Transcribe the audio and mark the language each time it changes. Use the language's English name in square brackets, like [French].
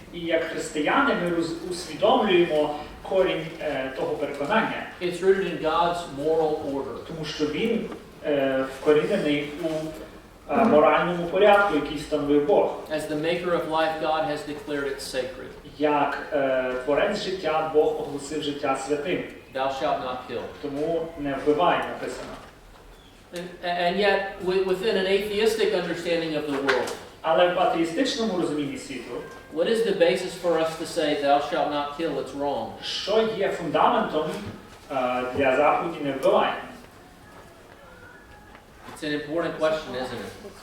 [Ukrainian] І як християни ми усвідомлюємо корінь того переконання. [English] It's rooted in God's moral order. [Ukrainian] Тому що він вкорінений у моральному порядку, який встановив Бог. [English] As the maker of life, God has declared it sacred. [Ukrainian] Як творець життя, Бог оголосив життя святим. [English] Thou shalt not kill. [Ukrainian] Тому не вбивай, написано. [English] And yet, within an atheistic understanding of the world, [Ukrainian] Але в атеїстичному розумінні світу, [English] what is the basis for us to say, thou shalt not kill, it's wrong? [Ukrainian] що є фундаментом для заповіді не вбивай? [English] It's an important question, isn't it?